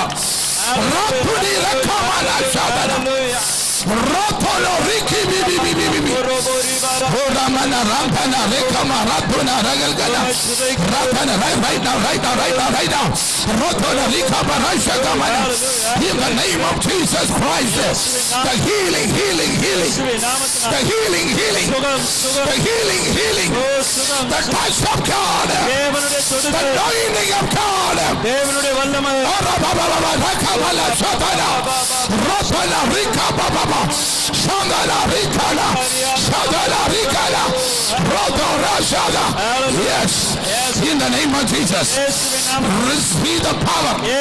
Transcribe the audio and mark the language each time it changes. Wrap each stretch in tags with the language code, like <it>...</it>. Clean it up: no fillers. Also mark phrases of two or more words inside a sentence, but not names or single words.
<en>Ratuni rakamala shabana. Ratolo riki bibi bibi bibi. Ramana rampana rekama ratuna ragalgana. Ratana right now. Ratona rikama rashakamana. In the name of Jesus Christ, the healing. The healing. The healing. The touch of God. The anointing of God. Yes, in the name of Jesus, receive the power.</en>